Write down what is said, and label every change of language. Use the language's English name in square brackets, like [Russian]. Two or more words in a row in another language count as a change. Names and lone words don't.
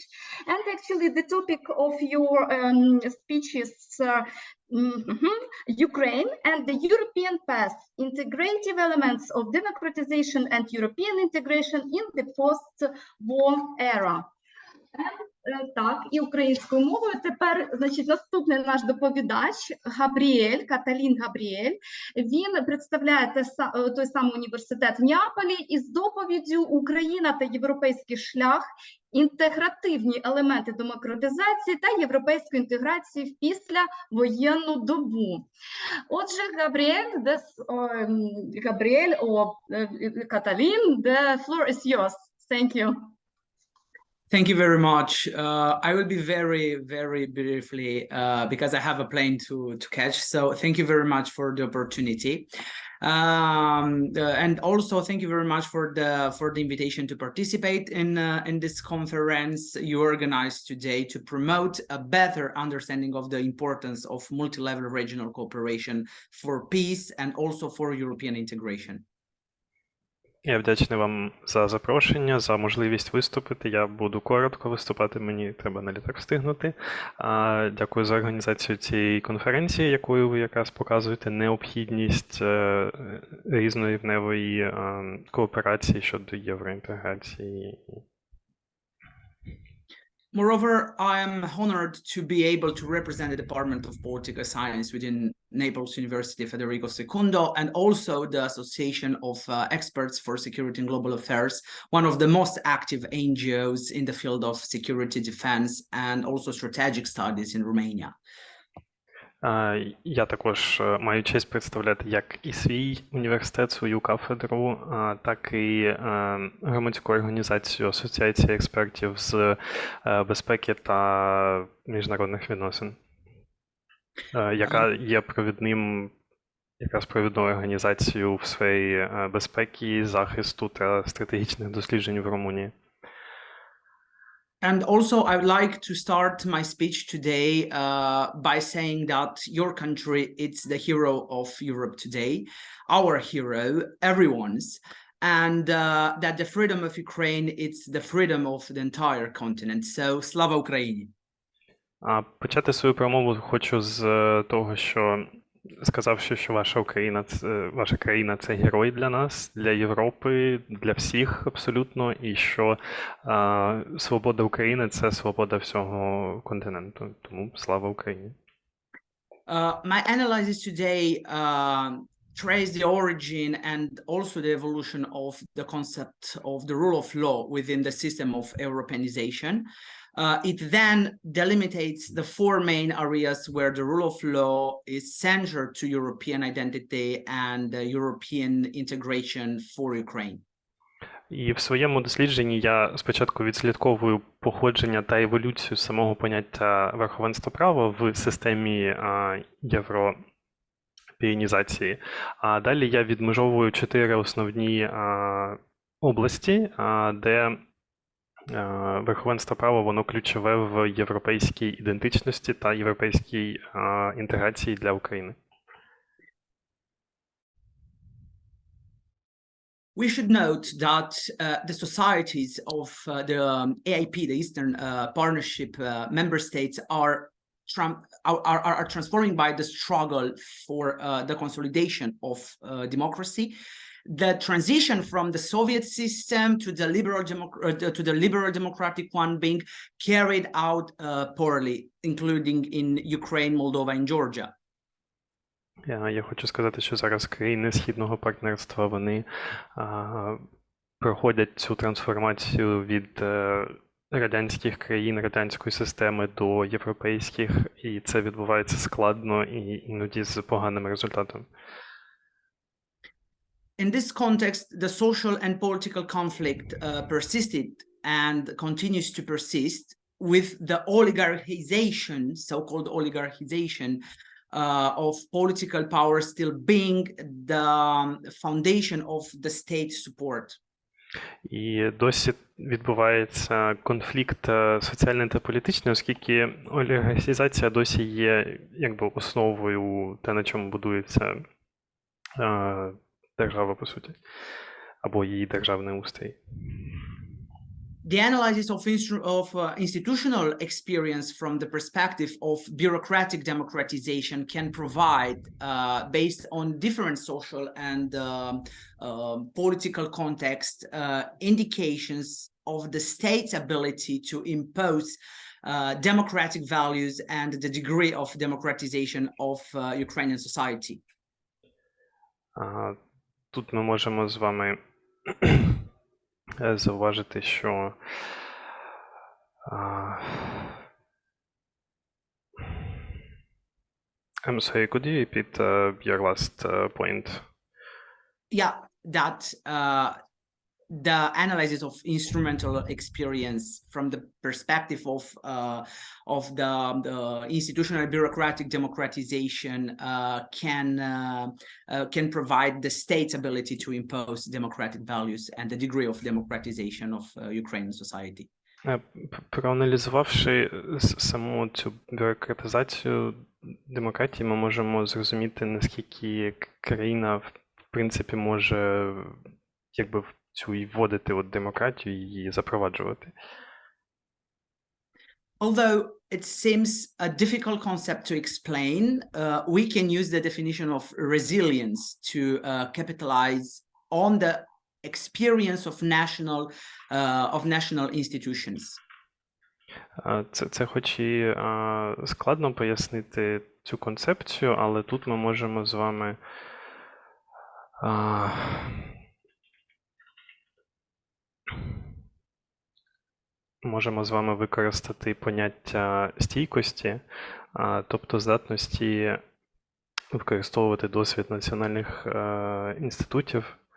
[English] And actually the topic of your speech is Ukraine and the European path, integrative elements of democratization and European integration in the post-war era. [Ukrainian] Так, і українською мовою. Тепер, значить, наступний наш доповідач Габріель, Каталін Габріель. Він представляє той самий університет в Неаполі із доповіддю «Україна та європейський шлях. Інтегративні елементи демократизації та європейської інтеграції в післявоєнну добу». Отже, Габріель, Каталін, [English] the floor is yours. Thank you. Thank you very much. I will be very, very briefly because I have a plane to catch. So thank you very much for the opportunity. And also thank you very much for the invitation to participate in this conference you organized today to promote a better understanding of the importance of multi-level regional cooperation for peace and also for European integration. [Ukrainian] Я вдячний вам за запрошення, за можливість виступити. Я буду коротко виступати, мені треба на літак встигнути. Дякую за організацію цієї конференції, якою ви якраз показуєте необхідність різнорівневої кооперації щодо євроінтеграції. [English] Moreover, I am honored to be able to represent the Department of Political Science within Naples University Federico II, and also the Association of Experts for Security and Global Affairs, one of the most active NGOs in the field of security, defense, and also strategic studies in Romania. [Ukrainian] Я також маю честь представляти як і свій університет, свою кафедру, так і громадську організацію Асоціації експертів з безпеки та міжнародних відносин, яка є провідним якраз провідну організацію в сфері безпеки, захисту та стратегічних досліджень в Румунії. [English] And also, I would like to start my speech today by saying that your country it's the hero of Europe today, our hero, everyone's, and that the freedom of Ukraine it's the freedom of the entire continent. So, [Ukrainian] слава Україні! Почати свою промову хочу з того, що сказавши, що ваша країна – це герой для нас, для Європи, для всіх абсолютно, і що свобода України – це свобода всього континенту. Тому слава Україні! [English] My analysis today trace the origin and also the evolution of the concept of the rule of law within the system of Europeanization. It then delimitates the four main areas where the rule of law is central to European identity and European integration for Ukraine. [Ukrainian] І в своєму дослідженні я спочатку відслідковую походження та еволюцію самого поняття верховенства права в системі європеїнізації. А далі я відмежовую 4 основні області, де верховенство права, воно ключове в європейській ідентичності та європейській інтеграції для України. [English] We should note that the societies of the EIP, the Eastern Partnership member states, are transforming by the struggle for the consolidation of democracy. The transition from the Soviet system to the liberal democratic one being carried out poorly, including in Ukraine, Moldova, and Georgia. [Ukrainian] Я хочу сказати, що зараз країни Східного партнерства, вони проходять цю трансформацію від радянських країн, радянської системи до європейських, і це відбувається складно і іноді з поганим результатом. [English] In this context, the social and political conflict persisted and continues to persist with the oligarchization, so-called oligarchization, of political power still being the foundation of the state support. [Ukrainian] І досі відбувається конфлікт соціальний та політичний, оскільки олігархізація досі є якби основою те, на чому будується держава, по суті, або її державний устрій. [English] The analysis of institutional experience from the perspective of bureaucratic democratization can provide, based on different social and political context, indications of the state's ability to impose democratic values and the degree of democratization of Ukrainian society. [Ukrainian] Тут ми можемо з вами зауважити, що [English] I'm sorry, could you repeat your last point? Yeah, that the analysis of instrumental experience from the perspective of the institutional bureaucratic democratization can provide the state's ability to impose democratic values and the degree of democratization of Ukrainian society. [Ukrainian] Проаналізувавши саму цю бюрократизацію демократії, ми можемо зрозуміти, наскільки країна, в принципі, може якби цю і вводити от демократію і її запроваджувати. [English] Although it seems a difficult concept to explain, we can use the definition of resilience to capitalize on the experience of national institutions. [Ukrainian] Це хоч і складно пояснити цю концепцію, але тут ми можемо з вами використати поняття стійкості, тобто здатності використовувати досвід національних інститутів.